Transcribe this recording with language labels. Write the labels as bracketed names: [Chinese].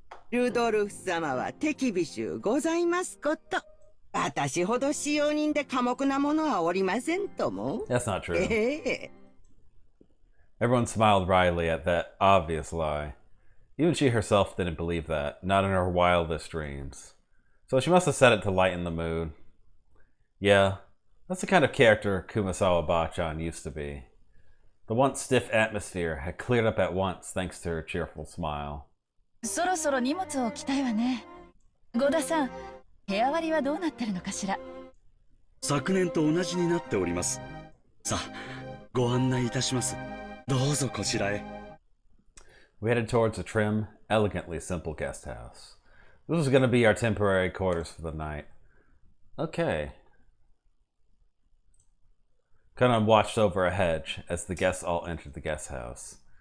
[Japanese] ルドルフ様は手厳しゅうございますこと。私ほど使用人で寡黙な者はおりませんとも。 [English] That's not true. Everyone smiled wryly at that obvious lie. Even she herself didn't believe that, not in her wildest dreams. So she must have said it to lighten the mood. Yeah, that's the kind of character Kumasawa Bachan used to be. The once stiff atmosphere had cleared up at once thanks to her cheerful smile. [Japanese] そろそろ荷物を置きたいわね。ゴダさん、部屋割りはどうなってるのかしら。昨年と同じになっております。さあ、ご案内いたします。どうぞこちらへ。 [English] We headed towards a trim, elegantly simple guest house. This was going to be our temporary quarters for the night. Okay. Conan watched over a hedge as the guests all entered the guest house.